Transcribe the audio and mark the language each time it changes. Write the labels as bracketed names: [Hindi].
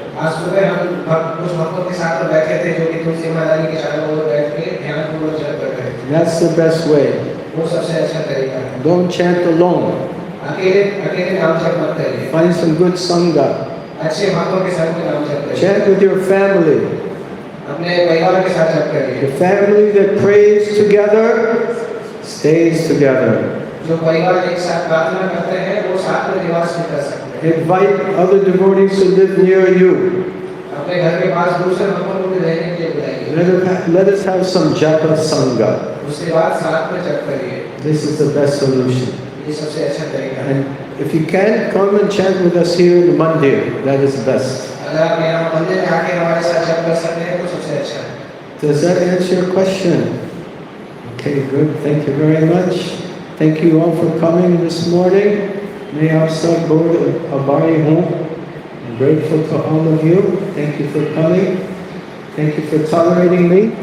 [Hindi] आज सुबह हम कुछ भक्तों के साथ बैठे थे जो कि तुलसी महारानी के चारों ओर बैठ के ध्यान पूर्वक जप कर रहे थे. [English] That's the best way. [Hindi] वो सबसे अच्छा तरीका है. [English] Don't chant alone. [Hindi] अकेले नाम जप मत करिए. [English] Find some good sangha. [Hindi] अच्छे भक्तों के साथ में नाम जप करिए. [English] Chant with your family. [Hindi] अपने परिवार के साथ जप करिए. [English] The family that prays together stays together. [Hindi] जो परिवार एक साथ प्रार्थना करते हैं वो साथ में निवास भी कर सकते हैं. [English] Invite other devotees to live near you. [Hindi] अपने घर के पास दूसरे भक्तों को भी रहने के लिए बुलाइए. [English] Let us have some japa sangha. [Hindi] उसके बाद साथ में जप करिए. [English] This is the best solution. [Hindi] ये सबसे अच्छा तरीका है. [English] And if you can, come and chant with us here in the mandir. That is best. [Hindi] अगर आप यहाँ मंदिर में आके हमारे साथ जप कर सकते हैं तो सबसे अच्छा है. [English] Does that answer your question? Okay, good. Thank you very much. Thank you all for coming this morning. May our [Hindi] sab bahut abhari ho. [English] I'm grateful to all of you. Thank you for coming. Thank you for tolerating me.